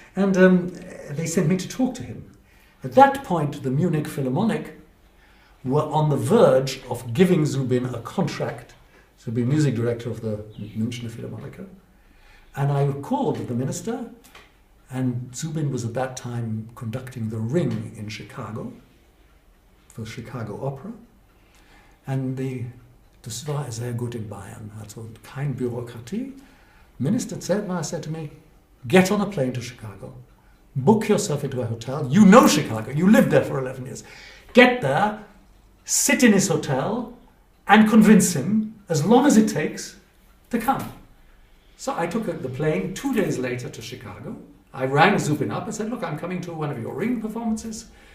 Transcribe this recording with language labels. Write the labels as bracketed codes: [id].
[en] And they sent me to talk to him. At that point, the Munich Philharmonic were on the verge of giving Zubin a contract to be music director of the Münchner Philharmoniker. And I called the minister, and Zubin was at that time conducting The Ring in Chicago, for Chicago Opera. [de] And das war sehr gut in Bayern, also kein Bürokratie. [en] Minister Zehetmeier said to me, get on a plane to Chicago, book yourself into a hotel. You know Chicago, you lived there for 11 years. Get there, sit in his hotel, and convince him, as long as it takes, to come. So I took the plane 2 days later to Chicago. I rang Zubin up and said, look, I'm coming to one of your Ring performances.